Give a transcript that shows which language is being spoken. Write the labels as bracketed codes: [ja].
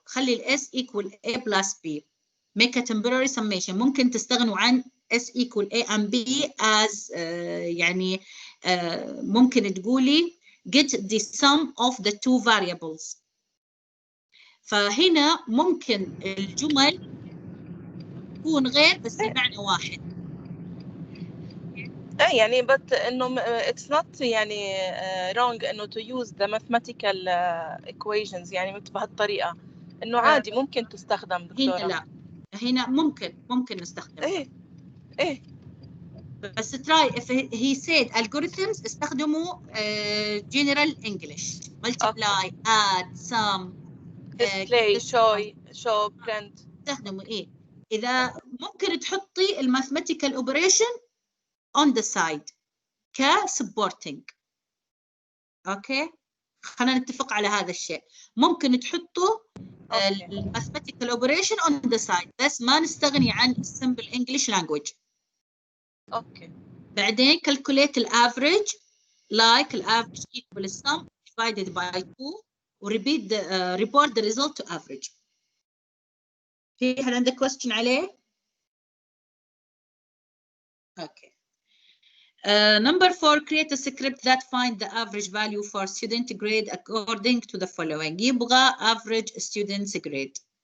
[en] خلي ال S equal A plus B. make a temporary summation. [ar] ممكن تستغنوا عن S equal A and B as يعني ممكن تقولي [en] get the sum of the two variables. [ar] فهنا ممكن الجمل تكون غير بس المعنى واحد. يعني but إنه [en] it's not [ar] يعني wrong إنه [en] to use the mathematical equations [ar] يعني بهالطريقة، إنه عادي ممكن تستخدم دكتورة. هنا لا، هنا ممكن نستخدمها. إيه [en] بس try if he said algorithms [ar] استخدموا [en] general English multiply add sum display show print. [ar] استخدموا إيه. إذا ممكن تحطي الماثيماتيكال اوبريشن [en] on the side [ar] كسبورتنج. اوكي خلينا نتفق على هذا الشيء. ممكن تحطوا الماثيماتيكال اوبريشن [en] on the side [ar] بس ما نستغني عن [en] simple English language. [ar] اوكي. بعدين [en] calculate الافريج like الافريج equal sum divided by 2 وrepeat report the result to average. [ar] في حد عنده [en] question [ar] عليه؟ اوكي. [en] Number 4, create a script that find the average value for student grade according to the following. [ar] يبغى average student's grade.